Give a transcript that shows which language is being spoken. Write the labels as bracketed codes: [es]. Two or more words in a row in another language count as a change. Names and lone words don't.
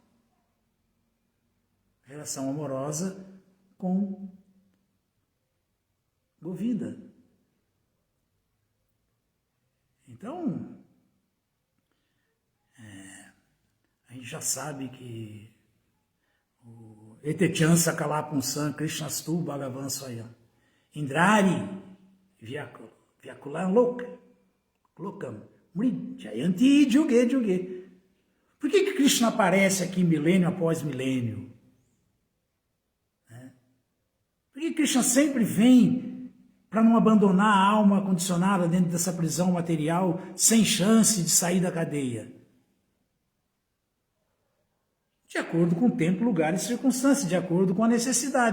[pt] Relação amorosa com Govinda. Então, a gente já sabe que o [sa] Etechan Sakalapunsan Krishnastu Bhagavan Swayam Indrari Vyakulan Lokam Mrijayanti Juge Juge. [pt] Por que Krishna aparece aqui milênio após milênio? Por que Krishna sempre vem para não abandonar a alma condicionada dentro dessa prisão material sem chance de sair da cadeia? De acordo com o tempo, lugar e circunstância, de acordo com a necessidade.